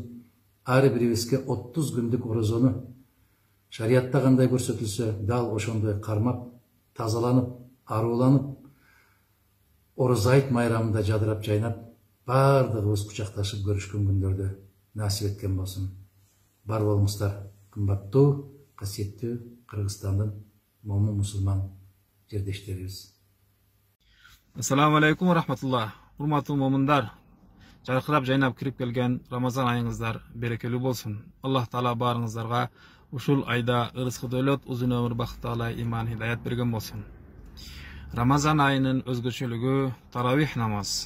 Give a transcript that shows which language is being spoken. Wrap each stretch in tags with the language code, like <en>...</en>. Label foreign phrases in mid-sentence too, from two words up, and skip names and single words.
<ky>Ар бирибизге 30 күндүк орозону шариатта кандай көрсөтүлсө, дал ошондой кармап, тазаланып, арууланып, орозо айт майрамында жадырап жайнап, бардыгыбыз кучакташып көрүшкөн күндөрдө насип эткен болсун. Бар болуңуздар, кымбаттуу касиеттүү Кыргызстандын момун мусулман жердештерибиз.</ky> <ar>السلام عليكم ورحمة الله.</ar> <ky>Урматтуу момундар, жаркырап жайнап кирип келген Рамазан айыңыздар берекелүү болсун. Аллах Таала баарыңыздарга ушул айда ырыскы дөөлөт, узун өмүр, бакталай иман, хидаят берген болсун. Рамазан айынын өзгөчөлүгү таравих намаз.</ky>